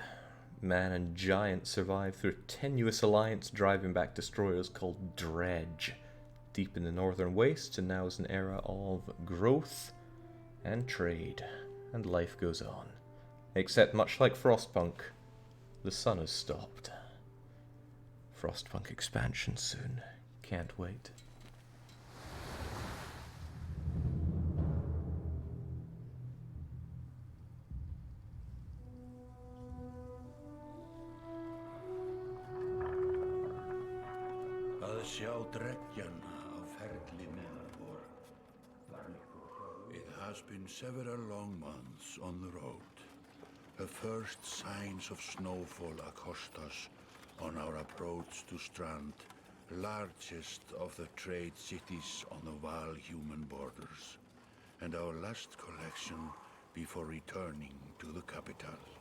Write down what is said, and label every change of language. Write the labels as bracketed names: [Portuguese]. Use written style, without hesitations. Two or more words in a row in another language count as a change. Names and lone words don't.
[English] Man and giant survive through a tenuous alliance driving back destroyers called Dredge deep in the northern wastes, and now is an era of growth and trade, and life goes on. Except much like Frostpunk, the sun has stopped. Frostpunk expansion soon. Can't wait. [Icelandic] Að sjá dreggjan á ferli neðanvor. [English] It has been several long months on the road. The first signs of snowfall accost us on our approach to Strand, largest of the trade cities on the Val-human borders, and our last collection before returning to the capital.